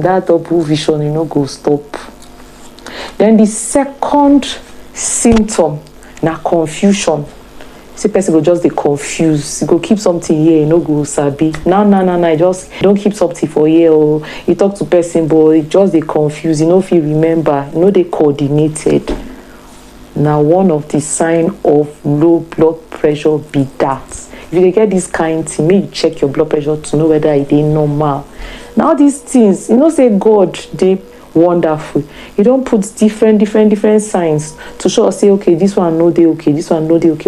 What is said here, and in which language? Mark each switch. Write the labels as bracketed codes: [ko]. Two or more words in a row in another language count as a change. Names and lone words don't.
[pcm] That double vision, e no go stop. Then the second symptom na confusion. See, person go just dey confused. You go keep something here, you no go sabi. Now, just don't keep something for here, or you talk to person, but it just dey confused. You no fit remember, you no dey coordinated. Now, one of the sign of low blood pressure be that. If you get this kind of thing, make you check your blood pressure to know whether it is normal. Now these things, you know, say God, they wonderful. You don't put different signs to show us say, okay, this one no dey okay, this one no dey okay.